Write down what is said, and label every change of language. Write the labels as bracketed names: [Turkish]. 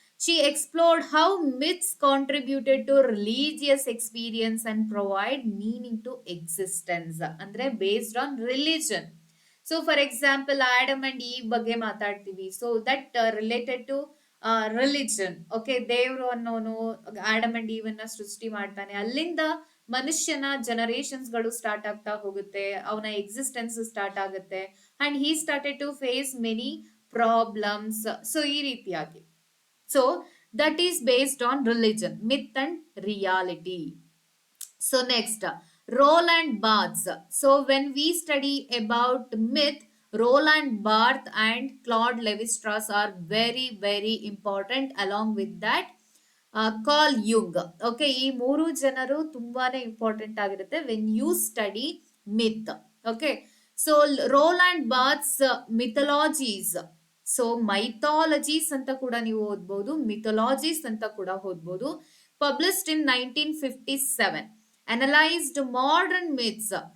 [English] She explored how myths contributed to religious experience and provide meaning to existence. ಅಂದ್ರೆ based on religion. So for example, Adam and Eve [Kannada] ಬಗ್ಗೆ ಮಾತಾಡ್ತೀವಿ. [English] So that related to [Kannada] religion. Okay, ದೇವ್ರು ಅನ್ನೋನು Adam and ಈವ್ ಅನ್ನ ಸೃಷ್ಟಿ ಮಾಡ್ತಾನೆ, ಅಲ್ಲಿಂದ ಮನುಷ್ಯನ ಜನರೇಷನ್ಸ್ ಗಳು ಸ್ಟಾರ್ಟ್ ಆಗ್ತಾ ಹೋಗುತ್ತೆ, ಅವನ ಎಕ್ಸಿಸ್ಟೆನ್ಸ್ ಸ್ಟಾರ್ಟ್ ಆಗುತ್ತೆ, [English] And he started to face many problems. So ಈ ರೀತಿಯಾಗಿ, so that is based on religion, myth and reality. So next, Roland Barthes. So when we study about myth, Roland Barthes and Claude Lévi-Strauss are very very important. Along with that, Carl Jung. [Kannada] Okay, ಈ ಮೂರು ಜನರು ತುಂಬಾನೇ important ಆಗಿರುತ್ತೆ [English] when you study myth. Okay, so Roland Barthes mythologies. [Kannada] So ಮೈಥಾಲಜೀಸ್ ಅಂತ ಕೂಡ ನೀವು ಓದ್ಬೋದು, ಮಿಥಾಲಜೀಸ್ ಅಂತ ಕೂಡ ಓದ್ಬೋದು. [English] Published in 1957, analysed modern myths.